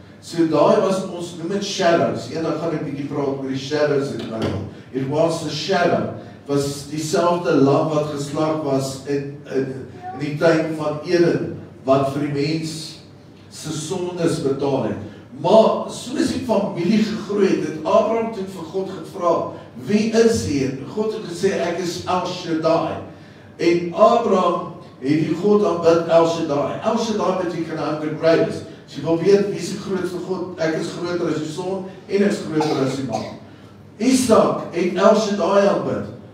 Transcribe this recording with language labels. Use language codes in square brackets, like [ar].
[af] So daai was, ons noem het shadows. Eendag gaan ek bietjie praat oor die shadows in die Bybel. [en] It was a shadow, [af] was dieselfde lam wat geslag was in die tyd van Eden, wat vir die mens se sondes betaal het. Maar soos die familie gegroei het, het Abraham toe vir God gevra, wie is hy? En God het gesê, ek is El Shaddai. En Abraham het die God aanbid, El Shaddai. El Shaddai beteken 100 greatest. As jy wil weet, wie is die grootste God? Ek is groter as die son, en ek is groter as die maan. Isak het El Shaddai aanbid.